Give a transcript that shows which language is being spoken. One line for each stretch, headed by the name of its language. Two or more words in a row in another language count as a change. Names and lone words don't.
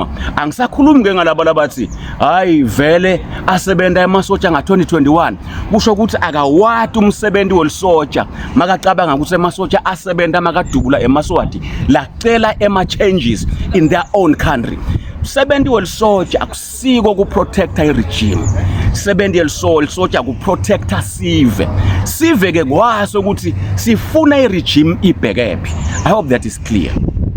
Swati: Angisakhulumi ngalabo labathi hayi vele asebenza emasotja nga2021 kusho ukuthi akawati umsebenzi welisotja makacabanga ukuthi emasotja asebenza makadubula eMswati lacela
English: changes in their own country.
Swati: Sebendi welisotja akusiko ku protecta i-regime, sebendi yelisotja ku protecta sive ke kwaso ukuthi sifuna i-regime ibhekephi.
English: I hope that is clear.